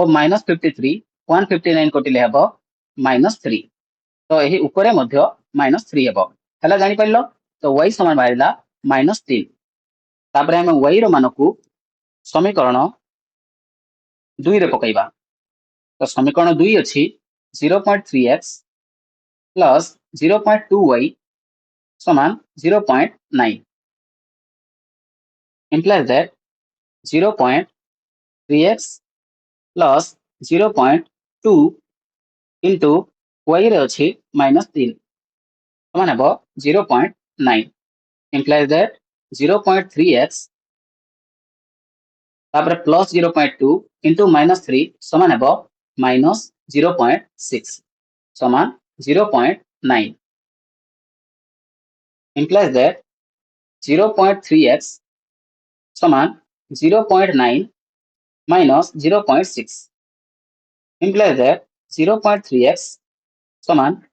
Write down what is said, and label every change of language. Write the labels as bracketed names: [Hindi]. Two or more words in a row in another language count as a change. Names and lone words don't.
[Odia] ମାଇନସ 53 159 କଟିଲେ ହେବ ମାଇନସ 3 ତ ଏହି ଉପରେ ମଧ୍ୟ ମାଇନସ 3 ହେବ ହଲା ଜାଣି ପାଇଲୁ ତ y ସମାନ ବାହାରିଲା ମାଇନସ 3 ତାପରେ ଆମେ y ର ମାନକୁ ସମୀକରଣ 2 ରେ ପକାଇବା ତ ସମୀକରଣ 2 ଅଛି 0.3x ପ୍ଲସ 0.2y ସମାନ 0.9 [English] implies that 0.3x plus 0.2 into y [Odia] ରେ ଅଛି ମାଇନସ 3 ସମାନ ହେବ 0.9 [English] implies that 0.3x [Odia] ତାପରେ ପ୍ଲସ 0.2 into ମାଇନସ 3 ସମାନ ହେବ ମାଇନସ 0.6 ସମାନ 0.9 [English] implies that 0.3x [Odia] ସମାନ 0.9 [English] minus 0.6 implies that 0.3x [Odia] ସମାନ